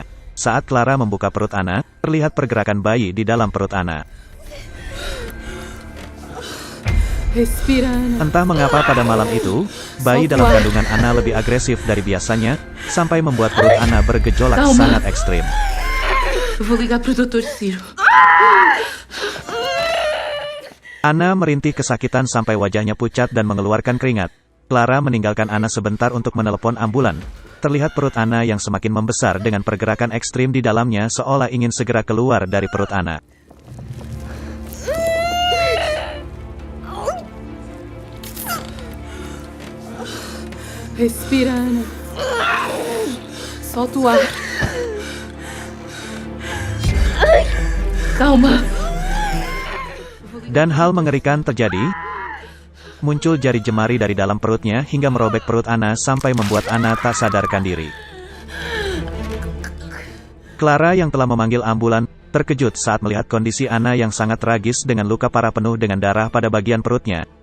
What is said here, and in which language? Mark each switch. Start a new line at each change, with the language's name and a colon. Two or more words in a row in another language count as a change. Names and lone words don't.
Indonesian: Saat Clara membuka perut Anna, terlihat pergerakan bayi di dalam perut Anna.
Portuguese: Respira.
Indonesian: Entah mengapa pada malam itu, bayi dalam kandungan Anna lebih agresif dari biasanya, sampai membuat perut Anna bergejolak sangat ekstrim.
Portuguese: Vou ligar pro Dr. Ciro.
Indonesian: Anna merintih kesakitan sampai wajahnya pucat dan mengeluarkan keringat. Clara meninggalkan Anna sebentar untuk menelepon ambulan. Terlihat perut Anna yang semakin membesar dengan pergerakan ekstrim di dalamnya seolah ingin segera keluar dari perut Anna.
Portuguese: Respira, Ana. Solta o ar. Calma.
Indonesian: Dan hal mengerikan terjadi. Muncul jari jemari dari dalam perutnya hingga merobek perut Anna sampai membuat Anna tak sadarkan diri. Clara yang telah memanggil ambulan, terkejut saat melihat kondisi Anna yang sangat tragis dengan luka parah penuh dengan darah pada bagian perutnya.